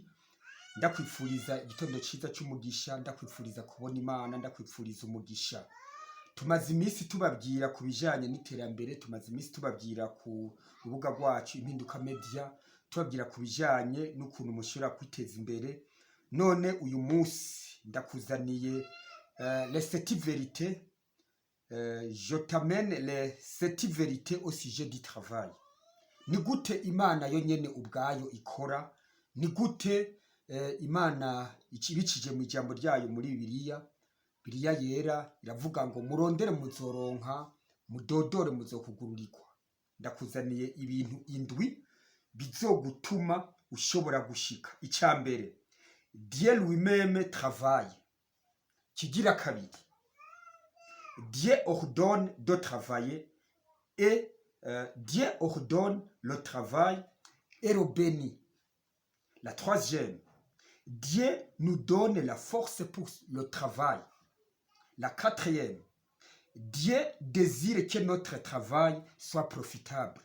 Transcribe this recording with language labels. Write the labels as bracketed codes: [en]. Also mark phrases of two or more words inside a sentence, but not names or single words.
[rn] Ndakwifuriza igitondo ciza cy'umugisha, ndakwifuriza kubona Imana, ndakwifuriza umugisha. Tumaze iminsi tubabwira ku bijanye n'iterambere, tumaze iminsi tubabwira ku rubuga rwacu Impinduka Media, tubabwira ku bijanye n'ukuntu mushobora kwiteza imbere. None uyu munsi ndakuzaniye [fr] les 7 vérités, je t'amène les 7 vérités au sujet du travail. [rn] Ni gute Imana yo nyene ubwayo ikora, ni gute Imana ibicije mu ijambo ryayo muri Bibiliya yera iravuga ngo murondere muzoronka, mudodore muzokugururirwa. Ndakuzaniye ibintu indwi bizogutuma ushobora gushika. Icambere, [fr] Dieu lui-même travaille. [rn] Kigira kabiri, [fr] Dieu ordonne de travailler et Dieu ordonne le travail et le bénit. La troisième, Dieu nous donne la force pour le travail. La quatrième, Dieu désire que notre travail soit profitable.